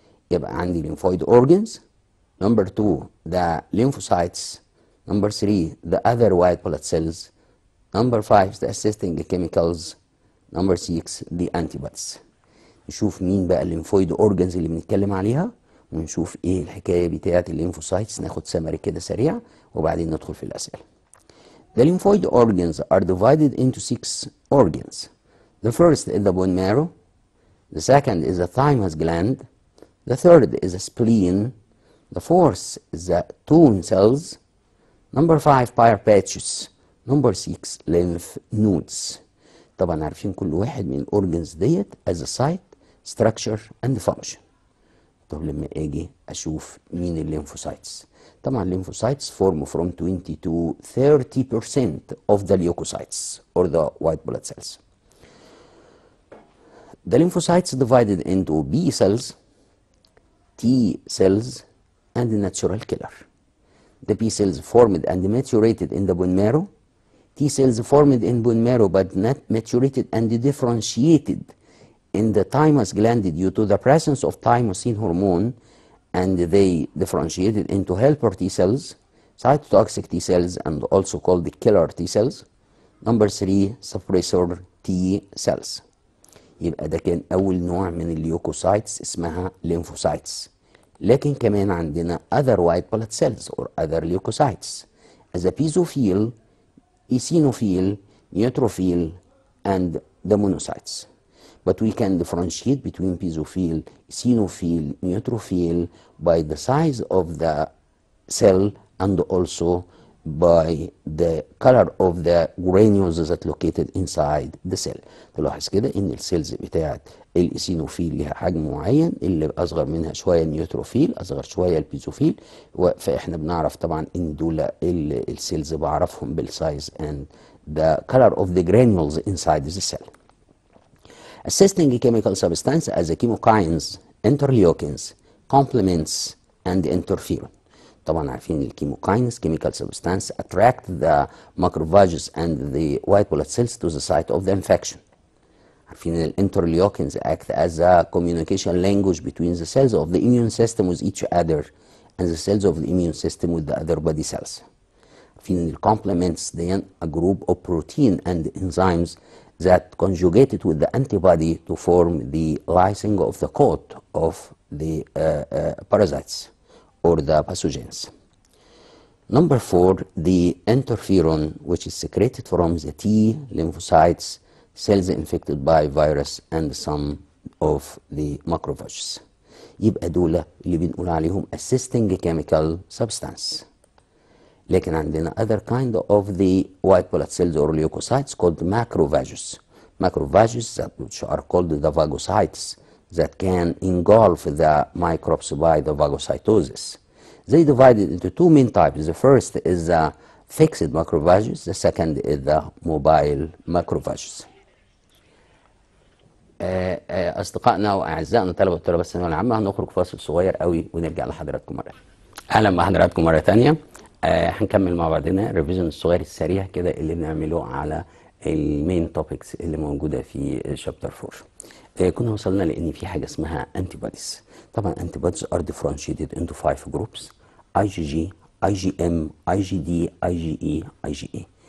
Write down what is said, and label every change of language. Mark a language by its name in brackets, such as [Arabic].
[Arabic] يبقى عندي [English] lymphoid organs, number 2 the lymphocytes, number 3 the other white blood cells, number 5 the assisting chemicals, number 6 the antibodies. [Arabic] نشوف مين بقى الليمفويد اورجنز اللي بنتكلم عليها ونشوف ايه الحكايه بتاعه الليمفوسايتس. ناخد سمري كده سريع وبعدين ندخل في الاسئله. [English] The lymphoid organs are divided into 6 organs. The first is the bone marrow, the second is the thymus gland, the third is the spleen, the fourth is the tone cells, number 5 pire patches, number 6 lymph nodes. [Arabic] طبعا عارفين كل واحد من الاورجنز ديت [English] as a site, structure and function. [Arabic] طب لما اجي اشوف مين الليمفوسايتس، طبعا الليمفوسايتس [English] form from 20 to 30% of the leukocytes or the white blood cells. The lymphocytes divided into B cells, T cells and natural killer. The B cells formed and maturated in the bone marrow. T cells formed in bone marrow but not maturated and differentiated in the thymus gland due to the presence of thymosin hormone, and they differentiated into helper T cells, cytotoxic T cells, and also called the killer T cells. Number 3 suppressor T cells. [Arabic] يبقى ده كان أول نوع من الليوكوسايتس اسمها lymphocytes. لكن كمان عندنا [English] other white blood cells or other leukocytes as a basophil, eosinophil, neutrophil, and the monocytes. But we can differentiate between basophil, eosinophil, neutrophil by the size of the cell and also by the color of the granules that located inside the cell. [Arabic] تلاحظ كده ان السيلز بتاعت الايسينوفيل لها حجم معين، اللي اصغر منها شويه النيوتروفيل، اصغر شويه البيزوفيل، فاحنا بنعرف طبعا ان دول السيلز بعرفهم بالسايز [English] and the color of the granules inside the cell. Assisting chemical substance as a chemokines, interleukins, complements and interferon. [Arabic] طبعا عارفين الكيموكاينز [English] chemical substance attract the macrophages and the white blood cells to the site of the infection. [Arabic] عارفين الانترليوكينز [English] act as a communication language between the cells of the immune system with each other and the cells of the immune system with the other body cells. [Arabic] عارفين [English] الcomplements then a group of protein and enzymes that conjugated with the antibody to form the lysing of the coat of the parasites or the pathogens. Number 4, the interferon, which is secreted from the T lymphocytes, cells infected by virus and some of the macrophages. [Arabic] يبقى دول اللي بنقول عليهم [English] assisting chemical substance. [Arabic] لكن عندنا [English] other kind of the white blood cells or leukocytes called macrophages. Macrophages that which are called the phagocytes that can engulf the microbes by the phagocytosis. They divided into two main types. The first is the fixed macrophages. The second is the mobile macrophages. [Arabic] أصدقائنا وأعزائنا طلبة وطلبات الثانوية العامة هنخرج فاصل صغير قوي ونرجع لحضراتكم مرة. أهلا بحضراتكم مرة تانية. هنكمل مع بعضنا الريفيجن الصغير السريع كده اللي بنعمله على المين توبكس اللي موجودة في شابتر 4. كنا وصلنا لأن في حاجة اسمها antibodies. طبعا [English] antibodies are differentiated into 5 groups: IgG, IgM, IgD, IgE, IgA.